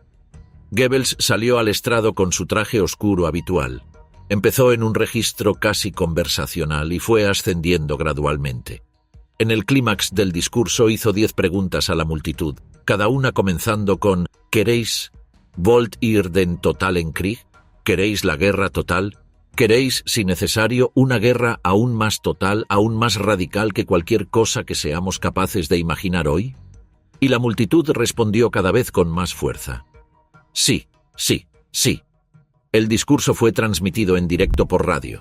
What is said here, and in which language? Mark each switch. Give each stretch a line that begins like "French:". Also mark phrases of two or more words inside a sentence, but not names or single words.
Spanish: Goebbels salió al estrado con su traje oscuro habitual. Empezó en un registro casi conversacional y fue ascendiendo gradualmente. En el clímax del discurso hizo 10 preguntas a la multitud, cada una comenzando con ¿queréis?
German: ¿Wollt ihr den totalen Krieg?
Spanish: ¿Queréis la guerra total? ¿Queréis, si necesario, una guerra aún más total, aún más radical que cualquier cosa que seamos capaces de imaginar hoy? Y la multitud respondió cada vez con más fuerza. Sí, sí, sí. El discurso fue transmitido en directo por radio.